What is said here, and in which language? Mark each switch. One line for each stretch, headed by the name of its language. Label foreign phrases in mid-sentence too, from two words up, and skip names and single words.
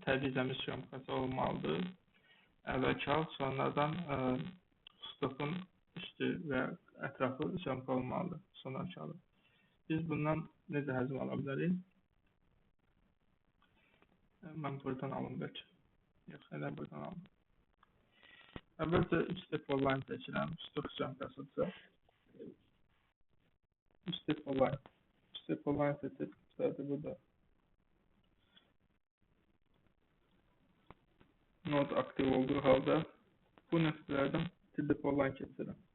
Azerbaijani: Təmizləmiş syomkası olmalıdır. Əvvəlki hal, sonradan stokun üstü və ətrafı syomka olmalıdır. Sonraki halı. Biz bundan necə həzm ala bilərik? Mən buradan alım bəlkə. Yox, elə buradan alım. Əvvəlcə 3
English: step online
Azerbaijani: seçirəm. Stok syomkasıdırsa. 3
English: step online.
Azerbaijani: 3
English: step online
Azerbaijani: seçib, sadəcə burada node aktiv olduğu halda bu nöqtələrdən 3
English: step online
Azerbaijani: keçirəm.